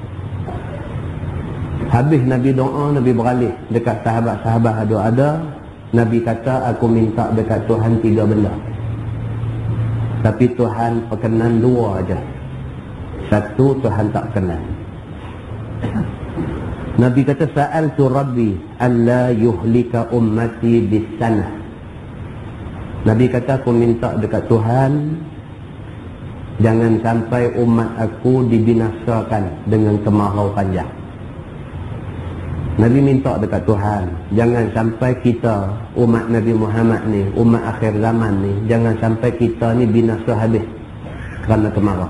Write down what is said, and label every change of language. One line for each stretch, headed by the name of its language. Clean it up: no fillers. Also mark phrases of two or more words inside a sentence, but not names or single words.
Malay: Habis Nabi doa, Nabi beralih dekat sahabat-sahabat ada. Nabi kata, aku minta dekat Tuhan 3 benda. Tapi Tuhan perkenan 2 aja. 1 Tuhan tak perkenan. Nabi kata,
Arabic: سألت ربي ألا يهلك أمتي بسنة.
Malay: Nabi kata, aku minta dekat Tuhan jangan sampai umat aku dibinasakan dengan kemarau panjang. Nabi minta dekat Tuhan, jangan sampai kita, umat Nabi Muhammad ni, umat akhir zaman ni, jangan sampai kita ni binasa habis kerana kemarau.